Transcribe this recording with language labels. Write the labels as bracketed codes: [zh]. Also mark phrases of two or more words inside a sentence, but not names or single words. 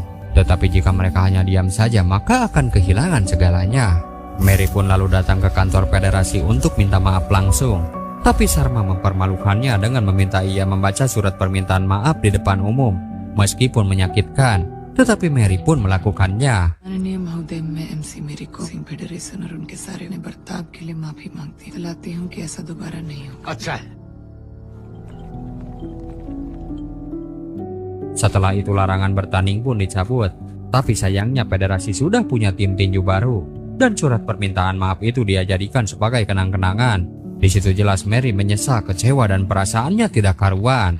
[id] Tetapi jika mereka hanya diam saja, maka akan kehilangan segalanya. Mary pun lalu datang ke kantor federasi untuk minta maaf langsung. Tapi Sarma mempermalukannya dengan meminta ia membaca surat permintaan maaf di depan umum. Meskipun menyakitkan, tetapi Mary pun melakukannya. [hi] माननीय महोदय, मैं एमसी मेरी को सिंह फेडरेशन और उनके सारे ने बर्ताव के लिए माफी मांगती हूँ। दिलाती हूँ कि ऐसा दोबारा नहीं हो। अच्छा है। [id] Setelah itu larangan bertanding pun dicabut. Tapi sayangnya federasi sudah punya tim tinju baru. Dan surat permintaan maaf itu dia jadikan sebagai kenang-kenangan. Di situ jelas Mary menyesal, kecewa dan perasaannya tidak karuan.